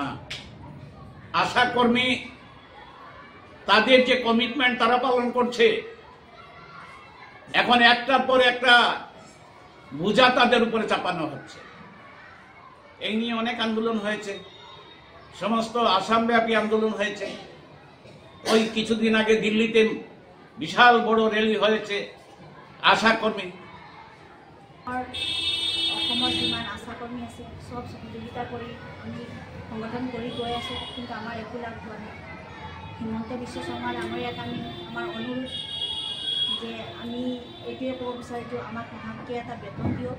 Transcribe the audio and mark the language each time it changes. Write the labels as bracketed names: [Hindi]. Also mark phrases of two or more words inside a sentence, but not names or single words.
[Bangla] আশা কর্মী তাদের যে কমিটমেন্ট তারা পালন করছে, এখন একটার পর একটা বোঝা তাদের উপরে চাপানো হচ্ছে। এই নিয়ে অনেক আন্দোলন হয়েছে, সমস্ত আসামব্যাপী আন্দোলন হয়েছে। ওই কিছুদিন আগে দিল্লিতে বিশাল বড় র্যালি হয়েছে আশা কর্মী। [Assamese] অসমৰ যিমান আশা কৰ্মী আছে সব সহযোগিতা কৰি আমি সংগঠন কৰি গৈ আছো, কিন্তু আমাৰ একো লাভ হোৱা নাই। হিমন্ত বিশ্ব শৰ্মা ডাঙৰীয়াক আমি আমাৰ অনুৰোধ যে আমি এইটোৱে ক'ব বিচাৰিছোঁ, আমাক মাহেকীয়া এটা বেতন দিয়ক।